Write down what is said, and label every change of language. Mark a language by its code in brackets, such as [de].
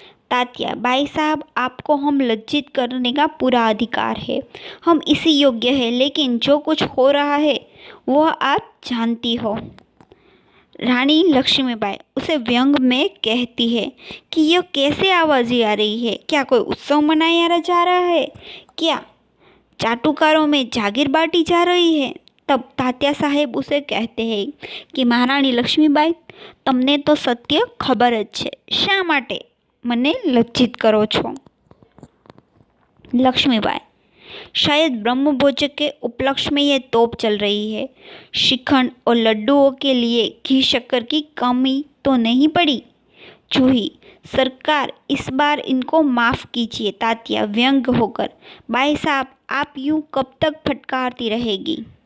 [hi] तात्या, भाई साहब, आपको हम लज्जित करने का पूरा अधिकार है, हम इसी योग्य है, लेकिन जो कुछ हो रहा है वह आप जानती हो। रानी लक्ष्मीबाई उसे व्यंग में कहती है कि यह कैसे आवाज़ आ रही है? क्या कोई उत्सव मनाया जा रहा है? क्या चाटुकारों में जागीर बांटी जा रही है? तब तात्या साहेब उसे कहते हैं कि महारानी लक्ष्मीबाई, [gu] તમને તો સત્ય ખબર જ છે, શા માટે મને લજ્જિત કરો છો? [hi] लक्ष्मीबाई, शायद ब्रह्मभोज के उपलक्ष्य में यह तोप चल रही है। श्रीखंड और लड्डुओं के लिए घी शक्कर की कमी तो नहीं पड़ी? जूही, सरकार, इस बार इनको माफ़ कीजिए। तात्या व्यंग होकर, भाई साहब, आप यूं कब तक फटकारती रहेगी?